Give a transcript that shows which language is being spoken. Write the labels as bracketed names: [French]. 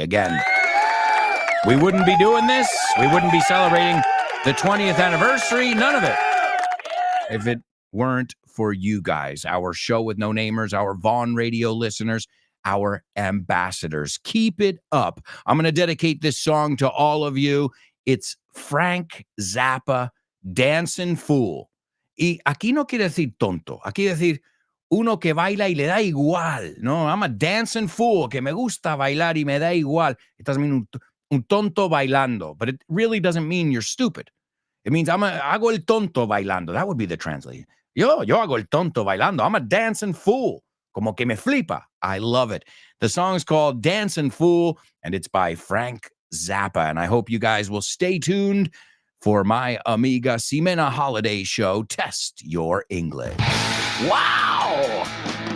[English] Again, we wouldn't be doing this. We wouldn't be celebrating the 20th anniversary. None of it. If it weren't for you guys, our show with no namers, our Vaughn radio listeners, our ambassadors. Keep it up. I'm going to dedicate this song to all of you. It's Frank Zappa, Dancing Fool. [Spanish] Y aquí no quiere decir tonto. Aquí decir uno que baila y le da igual. No, [English] I'm a dancing fool, [Spanish] que me gusta bailar y me da igual. [English] It doesn't mean [Spanish] un tonto bailando, [English] but it really doesn't mean you're stupid. It means [Spanish] hago el tonto bailando. [English] That would be the translation. [Spanish] Yo hago el tonto bailando. [English] I'm a dancing fool. [Spanish] Como que me flipa. [English] I love it. The song's called Dancing Fool, and it's by Frank Zappa. And I hope you guys will stay tuned for my Amiga Ximena holiday show, Test Your English. Wow!